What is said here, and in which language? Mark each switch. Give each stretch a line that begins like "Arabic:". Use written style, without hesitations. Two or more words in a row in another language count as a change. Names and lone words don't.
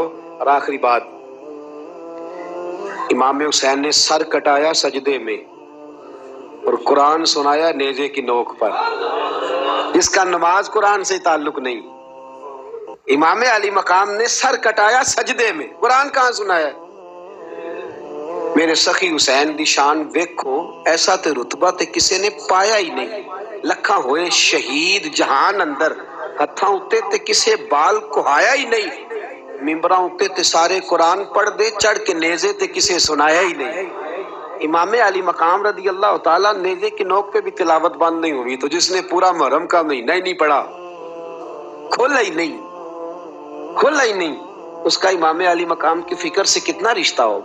Urdu: اور آخری بات، امام حسین نے سر کٹایا سجدے میں اور قرآن سنایا نیزے کی نوک پر، جس کا نماز قرآن سے تعلق نہیں۔ امام علی مقام نے سر کٹایا سجدے میں، قرآن کہاں سنایا؟
Punjabi: میرے سخی حسین دی شان ویکھو، ایسا تے رتبہ تے کسے نے پایا ہی نہیں۔ لکھاں ہوئے شہید جہان اندر، ہتھاں اتے تے کسے بال کہایا ہی نہیں۔ ممبراں اتے تے سارے قرآن پڑھ دے، چڑھ کے نیزے تے کسے سنایا ہی نہیں۔
Urdu: امام علی مقام
Arabic: رضی اللہ تعالیٰ
Urdu: نیزے کی نوک پہ بھی تلاوت بند نہیں ہوئی، تو جس نے پورا محرم کا مہینہ ہی نہیں پڑھا، کھولا ہی نہیں، کھولا ہی نہیں، اس کا امام علی مقام کی فکر سے کتنا رشتہ ہوگا۔